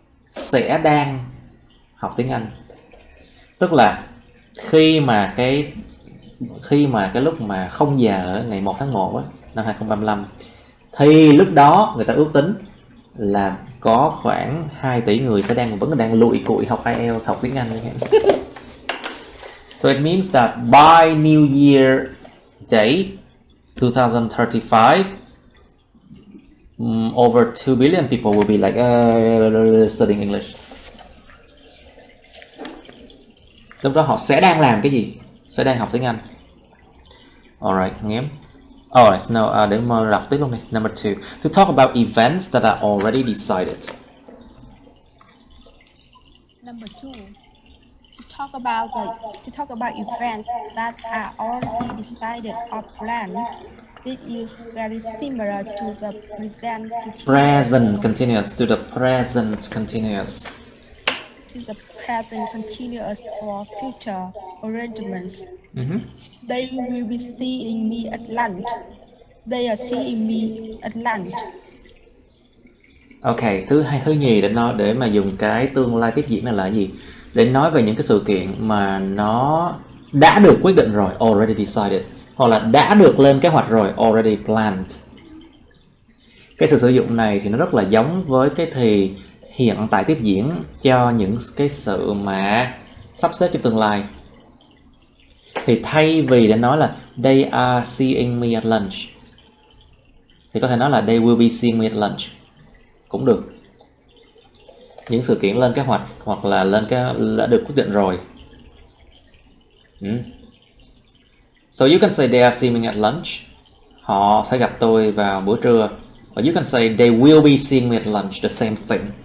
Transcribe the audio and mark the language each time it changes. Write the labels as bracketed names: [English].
[Vietnamese] Sẽ đang học tiếng Anh. Tức là khi mà cái lúc mà 0 giờ ngày 1 tháng 1 năm 2035 thì lúc đó người ta ước tính là có khoảng 2 tỷ người sẽ vẫn đang lụi cụi học IELTS, học tiếng Anh như thế. [English] So it means that by New Year Day 2035, over 2 billion people will be like studying English. [Vietnamese] Lúc đó họ sẽ đang làm cái gì? Sẽ đang học tiếng Anh. Alright, nghiêm. Alright, now để mà đọc tiếp luôn này. [English] Number 2, to talk about events that are already decided. Number 2, to talk about events that are already decided or planned. This is very similar to the present continuous. To the present continuous. To the present continuous or future arrangements. They will be seeing me at lunch. They are seeing me at lunch. [Vietnamese] Ok, thứ nhì để mà dùng cái tương lai tiếp diễn này là gì? Để nói về những cái sự kiện mà nó đã được quyết định rồi, [English] already decided, [Vietnamese] hoặc là đã được lên kế hoạch rồi, [English] already planned. [Vietnamese] Cái sự sử dụng này thì nó rất là giống với cái thì hiện tại tiếp diễn cho những cái sự mà sắp xếp trong tương lai. Thì thay vì để nói là [English] they are seeing me at lunch [Vietnamese] thì có thể nói là [English] they will be seeing me at lunch [Vietnamese] cũng được. Những sự kiện lên kế hoạch hoặc là đã được quyết định rồi. [English] So you can say they are seeing me at lunch. [Vietnamese] Họ sẽ gặp tôi vào bữa trưa. [English] Or you can say they will be seeing me at lunch, the same thing.